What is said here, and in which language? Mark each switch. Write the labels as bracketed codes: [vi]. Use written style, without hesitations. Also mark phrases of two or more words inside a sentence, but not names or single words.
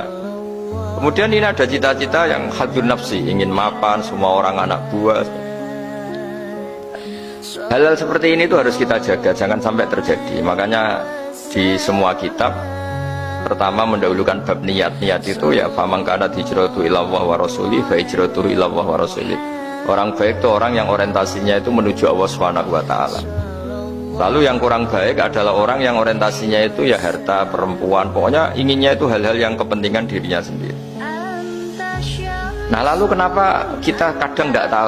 [id] Kemudian ini ada cita-cita yang [ar] حظ النفس, [id] ingin mapan semua orang anak buah. Hal-hal seperti ini itu harus kita jaga, jangan sampai terjadi. Makanya di semua kitab pertama mendahulukan bab niat. Niat itu ya [ar] فمن كانت هجرته إلى الله ورسوله فهجرته إلى الله ورسوله. [id] Orang baik itu orang yang orientasinya itu menuju Allah [ar] سبحانه وتعالى. [id] Lalu yang kurang baik adalah orang yang orientasinya itu ya harta, perempuan, pokoknya inginnya itu hal-hal yang kepentingan dirinya sendiri. Nah lalu kenapa kita kadang tidak tahu?